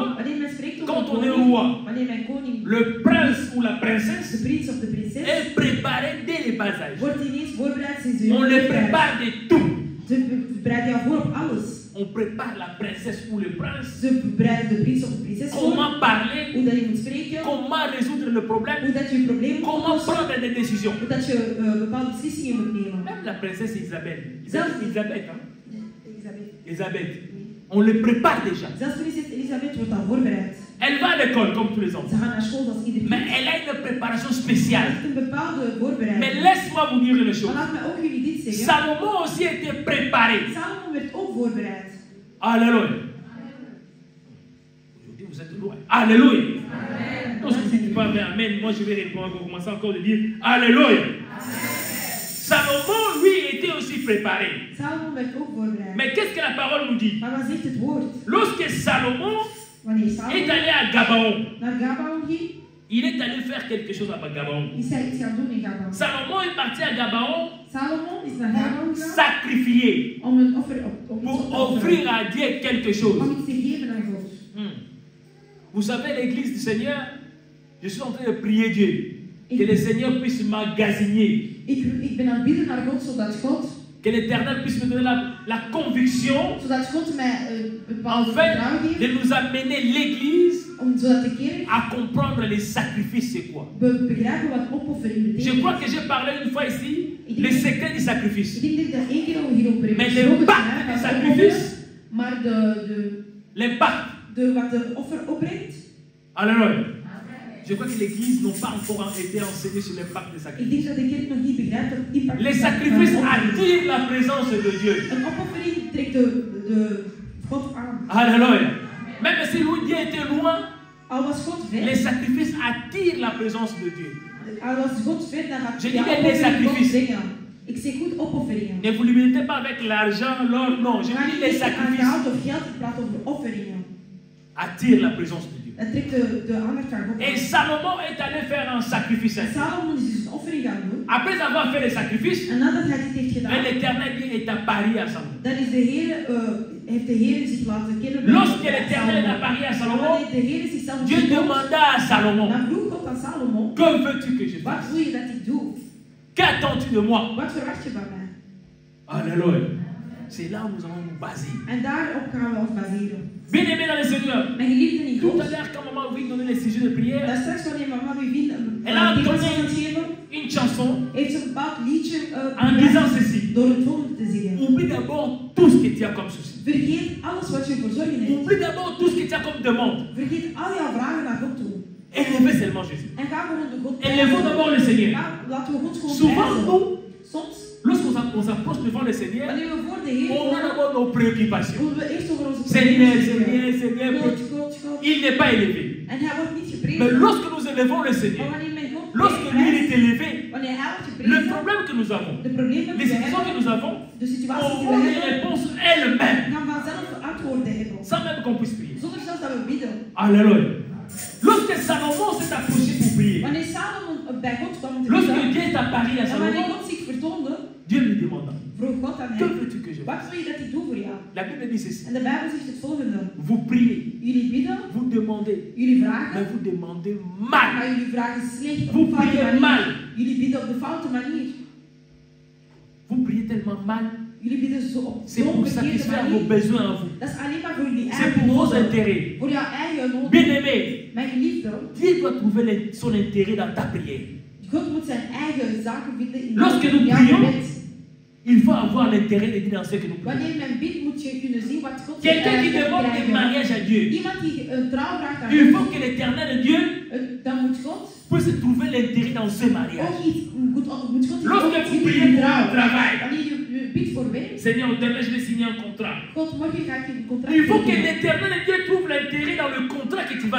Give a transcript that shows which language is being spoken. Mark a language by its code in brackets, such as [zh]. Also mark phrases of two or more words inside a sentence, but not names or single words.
[nl] Wanneer men spreekt over [fr] Quand [nl] een [fr] on est [nl] koning, [fr] roi, [nl] wanneer mijn koning, [fr] le prince ou la [nl] de [fr] princesse [nl] prins of de prinses, [fr] est préparé dès le bas âge. [nl] wordt ineens voorbereid sinds de [fr] On le [nl] jonge [fr] prépare de tout. [nl] Ze bereiden jou voor op alles. [fr] On prépare la princesse ou le prince. [nl] Ze bereiden de prins of de prinses voor. [fr] Comment parler, [nl] Hoe dat je moet spreken. [fr] comment résoudre le problème, [nl] Hoe dat je je probleem moet [fr] comment [nl] oplossen. [fr] prendre des décisions. [nl] Hoe dat je bepaalde beslissingen moet nemen. [fr] Même la princesse Isabelle, [nl] Zelfs- [fr] Elisabeth, hein? [nl] Elisabeth. [fr] Elisabeth, on le prépare déjà. [nl] Zelfs prinses Elisabeth wordt al voorbereid. [fr] Elle va à l'école comme tous les [nl] Ze [fr] enfants. [nl] gaan naar school als iedereen. [fr] Mais elle a une préparation [nl] Ze [fr] spéciale. [nl] heeft een bepaalde [fr] Mais [nl] voorbereiding. [fr] laisse-moi vous dire une [nl] Maar [fr] chose. [nl] laat mij ook jullie dit zeggen. [fr] Salomon aussi était préparé. [nl] Salomon werd ook voorbereid. [fr] Alléluia. Aujourd'hui, vous êtes loin. [nl] Alléluia. [fr] Donc, si tu parles vers Amen, moi je vais répondre, on commencer encore de dire Alléluia. Salomon, lui, était aussi préparé. [nl] Salomon werd ook voorbereid. [fr] Mais qu'est-ce que la parole nous dit? [nl] Maar wat zegt het woord? [fr] Lorsque Salomon [nl] Wanneer [fr] est [nl] Salomon [fr] allé à Gabaon, [nl] naar Gabaon ging, [fr] il est allé faire quelque chose à Gabaon. [nl] is hij iets gaan doen in Gabaon. [fr] Salomon est parti à Gabaon [nl] Salomon is naar Gabaon gegaan [fr] sacrifier [nl] om een offer op [fr] pour offrir à Dieu quelque chose. [nl] om iets te geven aan God. [fr] Vous savez, l'église du Seigneur, je suis en train de prier Dieu. Que le Seigneur puisse m'emmagasiner. [nl] Ik ben aan het bidden naar God zodat God, [fr] Que l'Éternel puisse me donner la conviction, [nl] zodat God mij [fr] en [nl] bepaalde [fr] fait, [nl] vertrouwen geeft, [fr] de nous amener l'église [nl] zodat de kerk [fr] à comprendre les sacrifices, c'est quoi. [nl] begrijpen wat opoffering [fr] Je [nl] betekent. [fr] crois que j'ai parlé une fois ici, le secret du sacrifice. [nl] Ik denk dat ik daar één keer al hierover heb [fr] Mais [nl] gesproken, [fr] l'impact [nl] van [fr] du [nl] de [fr] sacrifice, [nl] offers, maar [fr] l'impact. [nl] wat de offer opbrengt. [fr] Alléluia. Je crois que l'église n'a pas encore été enseignée sur l'impact des [nl] Ik [fr] sacrifices. [nl] denk dat de kerk nog niet begrijpt dat het impact [fr] Les [nl] van [fr] sacrifices [nl] een offering. [fr] attirent la présence de Dieu. [nl] Een opoffering trekt de God aan. [fr] Alléluia. Même si Dieu était loin, [nl] Al was God ver, [fr] les sacrifices attirent la présence de Dieu. [nl] al was God ver, dan gaat [fr] Je [nl] de [fr] dis les [nl] opoffering God [fr] sacrifices. [nl] brengen. Ik zeg goed opofferingen. [fr] Ne vous limitez pas avec l'argent, l'or, non. Je [nl] Maar [fr] dis [nl] niet [fr] les [nl] aan [fr] sacrifices [nl] geld of geld, ik praat over offeringen. [fr] attirent la présence de Dieu. [nl] Dat trekt de aandacht van God [fr] Et [nl] aan. [fr] Salomon est allé faire un sacrifice. [nl] En Salomon is dus een offering gaan doen. [fr] Après avoir fait les sacrifices, [nl] En nadat hij dit heeft gedaan, [fr] l'Éternel est apparu à Salomon. [nl] dan is de Heer, heeft de Heer zich laten kennen. [fr] Lorsque l'Éternel est apparu à Salomon, [nl] Wanneer de Heer zichzelf [fr] Dieu [nl] toont, [fr] demanda à Salomon, [nl] dan vroeg God aan Salomon, [fr] que veux-tu que je [nl] wat [fr] fasse? [nl] wil je dat ik doe? [fr] Qu'attends-tu de moi? [nl] Wat verwacht je van mij? [fr] Alléluia. C'est là où nous allons nous baser. [nl] En daarop gaan we ons baseren. [fr] Bien-aimés dans le Seigneur, [nl] Mijn geliefden in [fr] tout [nl] God, [fr] à l'heure, quand maman vous donner les sujets de prière, [nl] dat straks wanneer mama u vindt [fr] Elle a [nl] een [fr] donné [nl] thema te geven, [fr] une chanson [nl] heeft ze een bepaald liedje [fr] en disant ceci. [nl] door het volgende te zingen. [fr] Oublie d'abord tout ce que tu as comme souci. [nl] Vergeet alles wat je voor zorgen hebt. [fr] Oublie d'abord tout ce que tu as comme demande. [nl] Vergeet al jouw vragen naar God toe. [fr] Élevez seulement Jésus. [nl] En ga gewoon de God [fr] Élevons d'abord le Seigneur. [nl] Laten we God gewoon [fr] Souvent, [nl] prijzen. [fr] nous, [nl] Soms, [fr] lorsqu'on s'approche devant le Seigneur, [nl] wanneer we voor de Heer [fr] on a [nl] komen, [fr] d'abord nos préoccupations. [nl] moeten we eerst over onze [fr] Seigneur, [nl] problemen [fr] Seigneur, [nl] God, [fr] Seigneur. [nl] God, God. [fr] Il n'est pas élevé. [nl] En hij wordt niet [fr] Mais [nl] geprezen. [fr] lorsque nous élevons le [nl] Maar [fr] Seigneur, [nl] wanneer men God [fr] lorsque lui il est élevé, [nl] wanneer hij wordt [fr] le [nl] geprezen, [fr] problème que nous avons, [nl] de problemen [fr] les [nl] die we [fr] situations que [nl] hebben, [fr] nous avons, [nl] de situatie die we [fr] auront les [nl] hebben, [fr] réponses elles-mêmes, [nl] gaan vanzelf antwoorden hebben. [fr] sans même qu'on puisse prier. [nl] Zonder zelfs dat we bidden. [fr] Alléluia. Lorsque Salomon s'est approché pour prier, [nl] Wanneer Salomon bij God kwam om te [fr] lorsque [nl] bidden, [fr] Dieu est apparu à [nl] en wanneer [fr] Salomon, [nl] God zich vertoonde, [fr] Dieu lui demanda, [nl] vroeg God aan [fr] que [nl] hem, [fr] veux-tu que je fasse? [nl] wat wil je dat ik doe voor jou? [fr] La Bible dit ceci. [nl] En de Bijbel zegt het volgende. [fr] Vous priez, [nl] Jullie bidden, [fr] vous demandez, [nl] jullie [fr] mais [nl] vragen, [fr] vous demandez mal. [nl] maar jullie vragen slecht op [fr] Vous [nl] een foute [fr] priez [nl] manier. [fr] mal. [nl] Jullie bidden op de foute manier. [fr] Vous priez tellement mal. [nl] Jullie bidden zo op [fr] C'est [nl] zo'n [fr] pour [nl] verkeerde [fr] satisfaire vos [nl] manier. [fr] besoins en vous. [nl] Dat is alleen maar voor jullie [fr] C'est [nl] eigen [fr] pour vos [nl] noden. [fr] intérêts. [nl] Voor jouw eigen noden. [fr] Bien-aimé, [nl] Mijn geliefde, [fr] Dieu doit trouver son intérêt dans ta prière. [nl] God moet zijn eigen zaken vinden in [fr] Lorsque nous [nl] jouw [fr] prions, [nl] gebed. [fr] il faut avoir l'intérêt de Dieu dans ce que nous prions. [nl] Wanneer men bidt, moet je kunnen zien wat God [fr] Quelqu'un qui demande un [nl] krijgen. [fr] mariage à Dieu, [nl] Iemand die een trouw vraagt aan [fr] il [nl] God, [fr] faut que l'éternel Dieu [nl] dan moet God [fr] puisse trouver l'intérêt dans ce mariage. [nl] ook iets, moet God [fr] Lorsque [nl] iets [fr] vous [nl] zien [fr] priez [nl] in [fr] pour [nl] trouw. [fr] un travail, [nl] Wanneer je bidt voor werk, [fr] Seigneur, demain je vais signer un contrat. [nl] God, morgen ga ik je een contract [fr] Il faut que [nl] tekenen. [fr] l'éternel Dieu trouve l'intérêt dans le contrat que tu vas